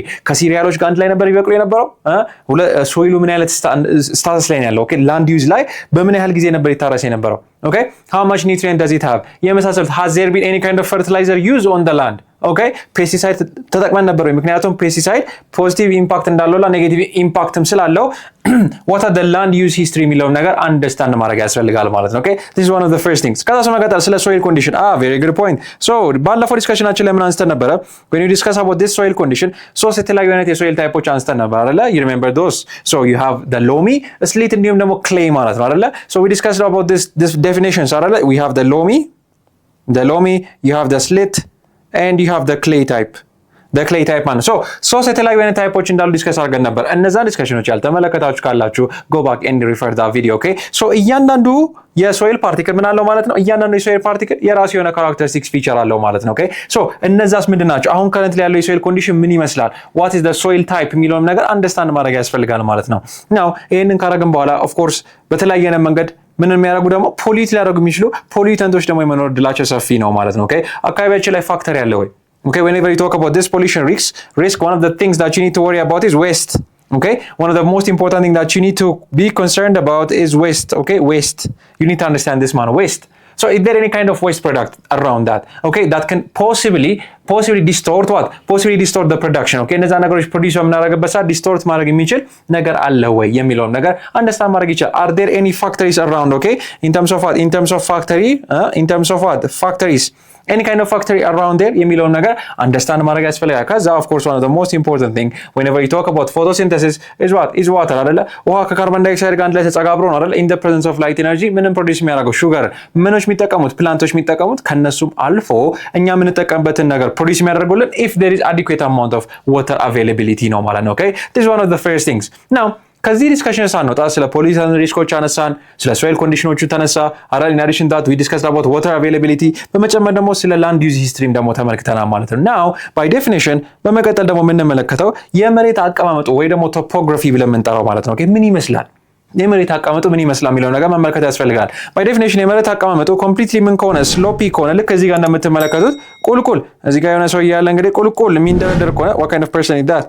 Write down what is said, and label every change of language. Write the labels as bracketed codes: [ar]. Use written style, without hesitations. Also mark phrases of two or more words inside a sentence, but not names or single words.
[am] ከሲሪያሎች ጋር አንድ ላይ ነበር ይበቅሉ የነበረው ሶይሉ ምን ያህል ስታተስ ላይ ነው ያለው? ኦኬ [en] land use [am] ላይ በምን ያህል ጊዜ ነበር ይታረስ የነበረው? [en] ኦኬ how much nutrient does it have? የመሳሰሉት has there been any kind of fertilizer used on the land? [am] ኦኬ ፔስቲሳይድ ተጠቅመን ነበር ወይ? ምክንያቱም [en] pesticide positive impact [am] እንዳለውና [en] negative impact [am] ስላለው [en] what are the land use history [am] የሚለውን ነገር አንደርስታንድ ማድረግ ያስፈልጋል ማለት ነው። ኦኬ [en] this is one of the first things. [am] ከዛ ስመቀጠል ስለ [en] soil condition very good point. [am] so ባለፈው ዲስከሽናችን ላይ ምን አንስተን ነበረ? [en] when you discuss about this soil condition [am] ሶስት የተለያዩ አይነት የሶይል ታይፖች አንስተን ነበር አይደለ? [en] you remember those? so you have the loamy, slate [am] እንዲሁም ደግሞ [en] clay [am] ማለት ነው አይደለ? [en] so we discussed about this definitions አይደለ? we have the loamy, you have the slate and you have the clay type. the clay type [am] ማለት so ሶስት የተለያዩ አይነት ታይፖች እንዳሉ ዲስከስ አድርገን ነበር። እነዛን ዲስከሽኖች ያልተመለከታችሁ ካላችሁ [en] go back and refer that video. okay so [am] እያንዳንዱ የሶይል ፓርቲክል ምን አለው ማለት ነው? እያንዳንዱ የሶይል ፓርቲክል የራሱ የሆነ [en] characteristics feature [am] አለው ማለት ነው። [en] okay so [am] እነዛስ ምንድን ናቸው? አሁን ከረንት ላይ ያለው [en] soil condition [am] ምን ይመስላል? [en] what is the soil type [am] የሚለውን ነገር አንደርስታንድ ማድረግ ያስፈልጋል ማለት ነው። ናው ይሄንን ካረግን በኋላ [en] of course [am] በተለያየ መንገድ ምን የሚያደርጉ ደግሞ ፖሊዩት ሊያደርጉ የሚችሉ ፖሊዩተንቶች ደግሞ የመኖር እድላቸው ሰፊ ነው ማለት ነው። ኦኬ አካባቢያችን ላይ ፋክተር ያለ ወይ? [en] okay whenever you talk about this pollution risk one of the things that you need to worry about is waste. okay one of the most important thing that you need to be concerned about is waste. okay waste, you need to understand this man, waste. so is there any kind of waste product around that? okay that can possibly distort what? possibly distort the production. [am] okay እነዛ ነገሮች ፕሮዲዩስ በምናደርግበት ሰዓት ዲስቶርት ማድረግ የሚችል ነገር አለ ወይ የሚለውን ነገር አንደርስታንድ ማድረግ ይችላል። [en] are there any factories around? okay in terms of what? in terms of factory in terms of what? factories, any kind of factory around there [am] የሚለውን ነገር አንደርስታንድ ማድረግ ያስፈልጋል። [en] ከዛ of course one of the most important thing whenever you talk about photosynthesis is what? is water አይደለ? [am] ውሃ ከካርቦን ዳይኦክሳይድ ጋር አንድ ላይ ተጸጋብሮ ነው አይደለ? [en] in the presence of light energy [am] ምንም ፕሮዲዩስ የሚያደርገው ሹገር ምኖች የሚጠቀሙት ፕላንቶች የሚጠቀሙት ከነሱም አልፎ እኛ የምንጠቀምበትን ነገር ፕሮዲዩስ የሚያደርጉልን [en] if there is adequate amount of water availability [am] ነው ማለት ነው። [en] okay this is one of the first things. [am] now ከዚህ ዲስከሽን ሳንወጣ ስለ [en] pollution risks [am] አነሳን፣ ስለ [en] soil conditions [am] ተነሳ አራል [en] in addition that we discussed about water availability፣ [am] በመጨመር ደግሞ ስለ [en] land use history [am] ደግሞ ተመልክተናል ማለት ነው። [en] now by definition [am] በመቀጠል ደግሞ የምንመለከተው የመሬት አቀማመጡ ወይ ደግሞ ቶፖግራፊ ብለን የምንጠራው ማለት ነው። ኦኬ ምን ይመስላል የመሬት አቀማመጡ ምን ይመስላል የሚለው ነገር መመልከት ያስፈልጋል። [en] by definition [am] የመሬት አቀማመጡ ኮምፕሊትሊ ምን ከሆነ ስሎፒ ከሆነ ልክ እዚህ ጋር እንደምትመለከቱት ቁልቁል እዚህ ጋር የሆነ ሰው ያለ እንግዲህ ቁልቁል የሚንደረደር ከሆነ [en] what kind of person is that?